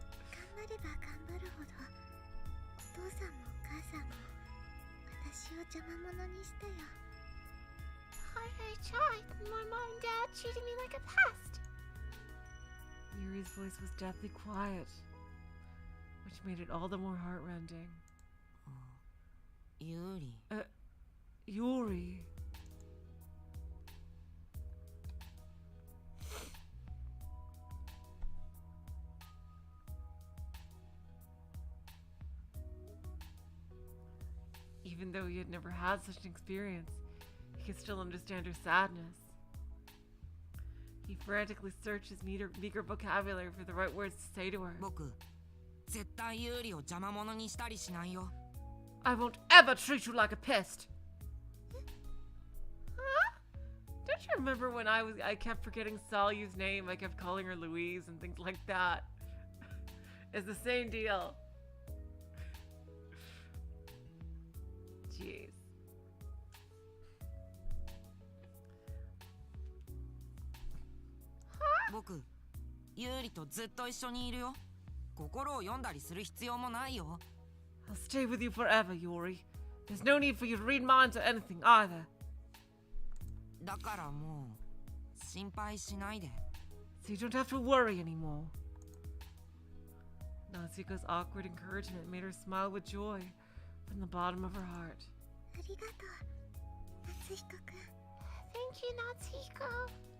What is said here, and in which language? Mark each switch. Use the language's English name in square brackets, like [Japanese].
[Japanese] 頑張れば頑張るほどお父さんもお母さんも私を邪魔者にしたよ。 [English] The harder I tried, the more Mom and Dad treated me like a pest. Yuri's voice was deathly quiet, which made it all the more heartrending. [Japanese] ユーリ。 [English] Yuri. Even though he had never had such an experience, he could still understand her sadness. He frantically searched his meager vocabulary for the right words to say to her. [Japanese] 僕絶対ユーリを邪魔者にしたりしないよ。 [English] I won't ever treat you like a pest. Huh? Don't you remember when I kept forgetting Salyu's name? I kept calling her Louise and things like that. It's the same deal. Jeez. [Japanese] 僕ユーリとずっと一緒にいるよ。心を読んだりする必要もないよ。 [English] I'll stay with you forever, Yuri. There's no need for you to read minds or anything either. [Japanese] だからもう心配しないで。 [English] So you don't have to worry anymore. Natsuko's awkward encouragement made her smile with joy from the bottom of her heart. [Japanese] ありがとう夏彦くん。 [English] Thank you, Natsuko.